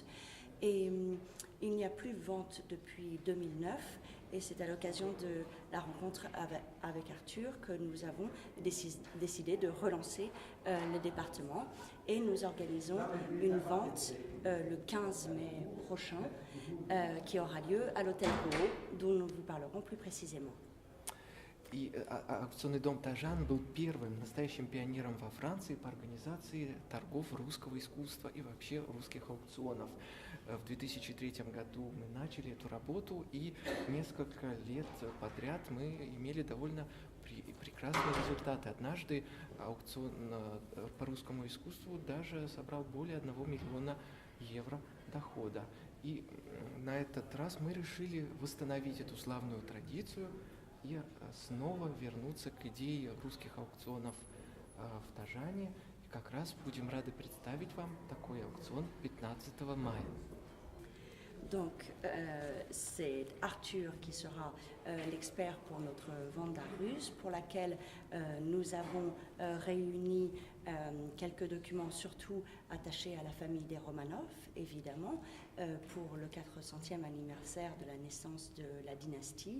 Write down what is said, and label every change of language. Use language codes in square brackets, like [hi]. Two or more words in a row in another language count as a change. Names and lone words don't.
[fr] Et il n'y a plus de vente depuis 2009 et c'est à l'occasion de la rencontre avec Arthur que nous avons décidé de relancer le département et nous organisons une vente le 15 mai prochain qui aura lieu à l'hôtel Rouault, dont nous vous parlerons plus précisément. [ru] И аукционный дом Tajan был первым настоящим пионером во Франции по организации торгов русского искусства и вообще русских аукционов. В 2003 году мы начали эту работу, и несколько лет подряд мы имели довольно прекрасные результаты. Однажды аукцион по русскому искусству даже собрал более 1 миллиона евро дохода. И на этот раз мы решили восстановить эту славную традицию и снова вернуться к идее русских аукционов в Тажане. И как раз будем рады представить вам такой аукцион 15 мая. [fr] Donc, c'est Arthur qui sera l'expert pour notre vente d'art russe, pour laquelle nous avons réuni quelques documents, surtout attachés à la famille des Romanov, évidemment, pour le 400e anniversaire de la naissance de la dynastie.